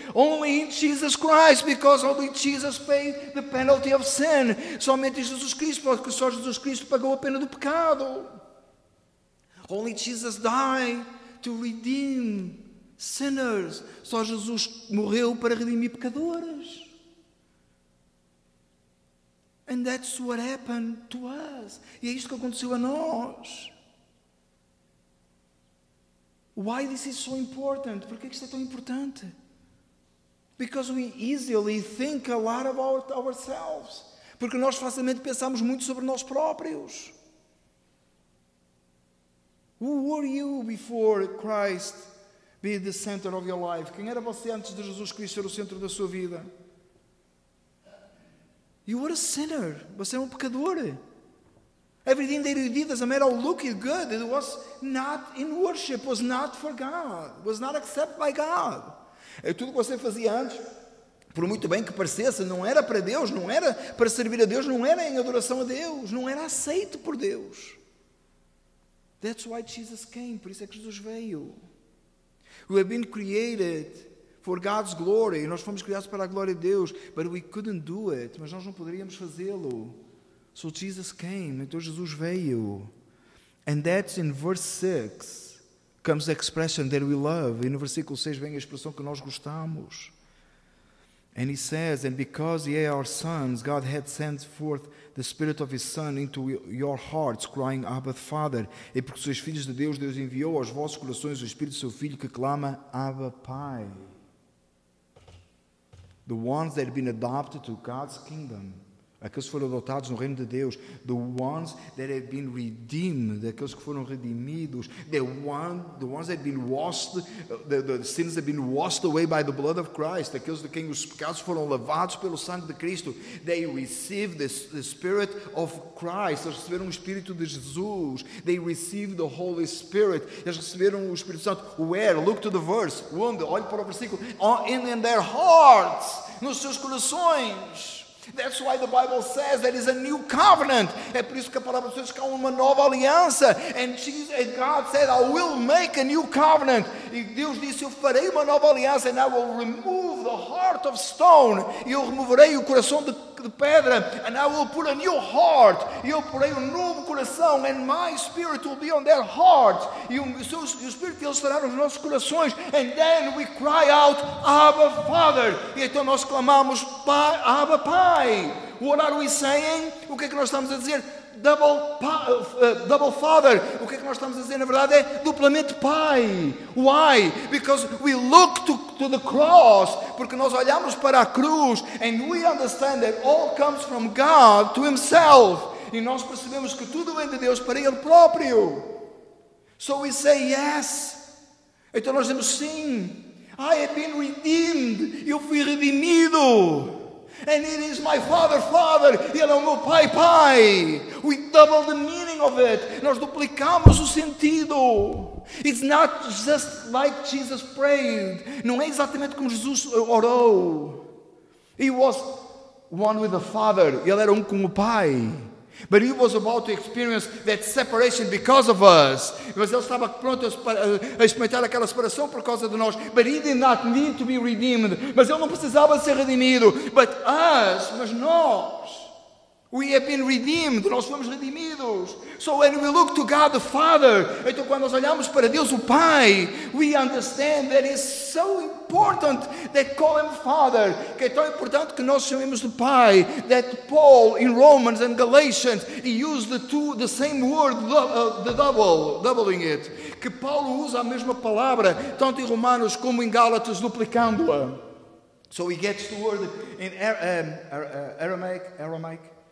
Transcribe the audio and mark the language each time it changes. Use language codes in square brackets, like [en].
[en] Only in Jesus Christ, because only Jesus paid the penalty of sin. [pt] Somente em Jesus Cristo, porque só Jesus Cristo pagou a pena do pecado. [en] Only Jesus died to redeem sinners. [pt] Só Jesus morreu para redimir pecadores. [en] And that's what happened to us. [pt] E é isto que aconteceu a nós. [en] Why this is so important? [pt] Por que isto é tão importante? [en] Because we easily think a lot about ourselves. [pt] Porque nós facilmente pensamos muito sobre nós próprios. [en] Who were you before Christ be the center of your life? [pt] Quem era você antes de Jesus Cristo ser o centro da sua vida? [en] You were a sinner. [pt] Você era um pecador. [en] Everything that you did as a matter of looking good, it was not in worship, was not for God, was not accepted by God. [pt] Tudo que você fazia antes, por muito bem que parecesse, não era para Deus, não era para servir a Deus, não era em adoração a Deus, não era aceito por Deus. [en] That's why Jesus came, [pt] por isso é que Jesus veio. [en] We have been created for God's glory, [pt] nós fomos criados para a glória de Deus, [en] but we couldn't do it, [pt] mas nós não poderíamos fazê-lo. [en] So Jesus came, [pt] então Jesus veio. [en] And that's in verse 6 comes the expression that we love. [pt] E no versículo 6 vem a expressão que nós gostamos. [en] And he says, and because ye are sons, God had sent forth the Spirit of His Son into your hearts, crying, Abba, Father. [pt] E porque sois filhos de Deus, Deus enviou aos vossos corações o Espírito do seu Filho que clama, Abba, Pai. [en] The ones that have been adopted to God's kingdom. [pt] Aqueles que foram adotados no reino de Deus. [en] The ones that have been redeemed. [pt] Aqueles que foram redimidos. [en] The ones that have been washed. The sins have been washed away by the blood of Christ. [pt] Aqueles de quem os pecados foram lavados pelo sangue de Cristo. [en] They received the Spirit of Christ. [pt] Eles receberam o Espírito de Jesus. [en] They received the Holy Spirit. [pt] Eles receberam o Espírito Santo. [en] Where? Look to the verse. [pt] Onde? Olhe para o versículo. [en] In their hearts. [pt] Nos seus corações. [en] That's why the Bible says that is a new covenant. [pt] É por isso que a palavra de Deus diz que há uma nova aliança. [en] And God said, I will make a new covenant. [pt] E Deus disse, eu farei uma nova aliança. [en] And I will remove the heart of stone. [pt] E eu removerei o coração de pedra. [en] And I will put a new heart. [pt] E eu porei um novo coração. [en] And my spirit will be on their heart. [pt] E o Espírito deles estará nos nossos corações. [en] And then we cry out, Abba, Father. [pt] E então nós clamamos, Abba, Pai. [en] What are we saying? [pt] O que é que nós estamos a dizer? [en] Double Father. [pt] O que é que nós estamos a dizer? Na verdade é duplamente Pai. [en] Why? Because we look to the cross. [pt] Porque nós olhamos para a cruz. [en] And we understand that all comes from God to Himself. [pt] E nós percebemos que tudo vem de Deus para Ele próprio. [en] So we say yes. [pt] Então nós dizemos sim. [en] I have been redeemed. [pt] Eu fui redimido. [en] And it is my Father, Father. [pt] Ele é o meu Pai, Pai. [en] We double the meaning of it. [pt] Nós duplicamos o sentido. [en] It's not just like Jesus prayed. [pt] Não é exatamente como Jesus orou. [en] He was one with the Father. [pt] Ele era um com o Pai. [en] But he was about to experience that separation because of us. [pt] Mas ele estava pronto a experimentar aquela separação por causa de nós. [en] But he did not need to be redeemed. [pt] Mas ele não precisava ser redimido. [en] But us, [pt] mas nós. [en] We have been redeemed. [pt] Nós fomos redimidos. [en] So when we look to God the Father, [pt] então quando nós olhamos para Deus o Pai, [en] we understand that it's so important that call Him Father. [pt] Que é tão importante que nós chamemos de Pai. [en] That Paul in Romans and Galatians, he used the same word, doubling it. [pt] Que Paulo usa a mesma palavra, tanto em Romanos como em Gálatas, duplicando-a. [en] So he gets the word in Aramaic.